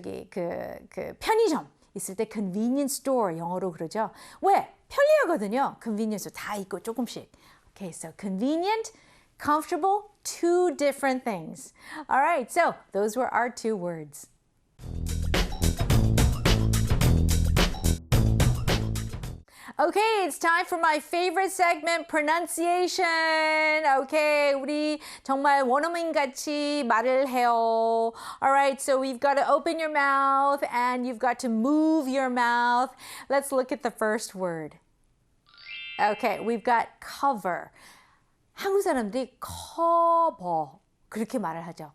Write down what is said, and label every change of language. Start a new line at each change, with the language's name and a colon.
Korean: 그 편의점 있을 때 convenience store 영어로 그러죠. 왜? 편리하거든요. convenience 다 있고 조금씩.
English: Okay, so convenient, comfortable, two different things. All right, so those were our two words. Okay, it's time for my favorite segment, pronunciation.
Korean: Okay, 우리 정말 원어민같이 말을 해요.
English: All right, so we've got to open your mouth and you've got to move your mouth. Let's look at the first word. Okay, we've got cover.
Korean: 한국 사람들이 커버 그렇게 말을 하죠.